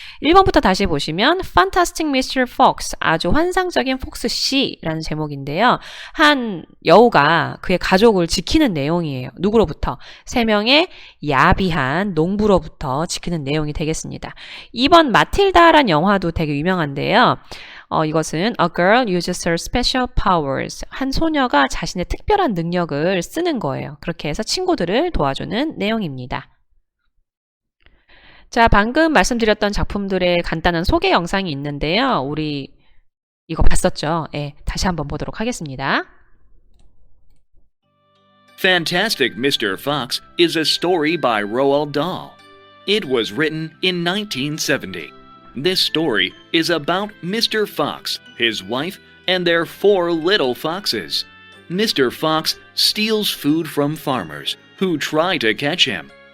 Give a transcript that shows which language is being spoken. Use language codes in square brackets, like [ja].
[ko] 1번부터 다시 보시면 Fantastic Mr. Fox, 아주 환상적인 폭스 씨라는 제목인데요. 한 여우가 그의 가족을 지키는 내용이에요. 누구로부터? 3명의 야비한 농부로부터 지키는 내용이 되겠습니다. 2번 마틸다라는 영화도 되게 유명한데요. 이것은 [en] A girl uses her special powers. [ko] 한 소녀가 자신의 특별한 능력을 쓰는 거예요. 그렇게 해서 친구들을 도와주는 내용입니다. 자, 방금 말씀드렸던 작품들의 간단한 소개 영상이 있는데요. 우리 이거 봤었죠? 예, 다시 한번 보도록 하겠습니다. [en] Fantastic Mr. Fox is a story by Roald Dahl. It was written in 1970. This story is about Mr. Fox, his wife, and their 4 little foxes. Mr. Fox steals food from farmers who try to catch him.